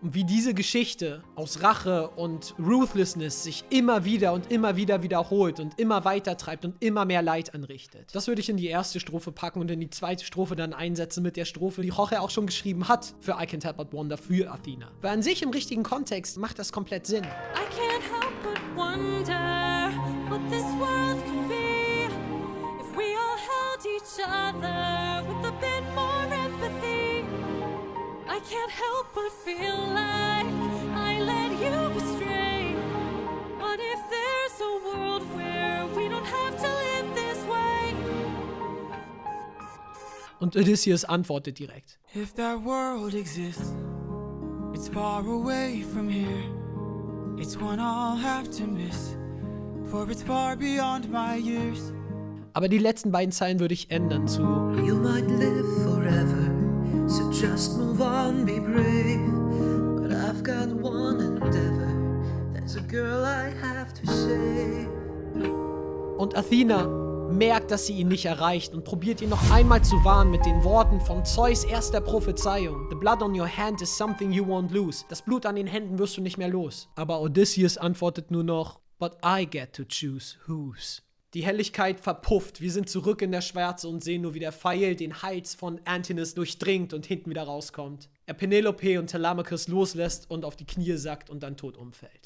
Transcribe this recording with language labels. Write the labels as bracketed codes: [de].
[de] Und wie diese Geschichte aus Rache und Ruthlessness sich immer wieder wiederholt und immer weiter treibt und immer mehr Leid anrichtet. Das würde ich in die erste Strophe packen und in die zweite Strophe dann einsetzen mit der Strophe, die Jorge auch schon geschrieben hat für I Can't Help But Wonder für Athena. Weil an sich im richtigen Kontext macht das komplett Sinn. [en] I can't help but wonder what this world could be if we all held each other with a bit more empathy. I can't help but feel like I led you astray. What if there's a world where we don't have to live this way? [de] Und Odysseus antwortet direkt. [en] If that world exists, it's far away from here. It's one I'll have to miss, for it's far beyond my years. [de] Aber die letzten beiden Zeilen würde ich ändern zu [en] You might live forever, so just move on, be brave. But I've got one endeavor, there's a girl I have to save. [de] Und Athena merkt, dass sie ihn nicht erreicht und probiert ihn noch einmal zu warnen mit den Worten von Zeus' erster Prophezeiung. [en] The blood on your hand is something you won't lose. [de] Das Blut an den Händen wirst du nicht mehr los. Aber Odysseus antwortet nur noch, [en] but I get to choose whose. [de] Die Helligkeit verpufft, wir sind zurück in der Schwärze und sehen nur, wie der Pfeil den Hals von Antinous durchdringt und hinten wieder rauskommt. Er Penelope und Telemachus loslässt und auf die Knie sackt und dann tot umfällt.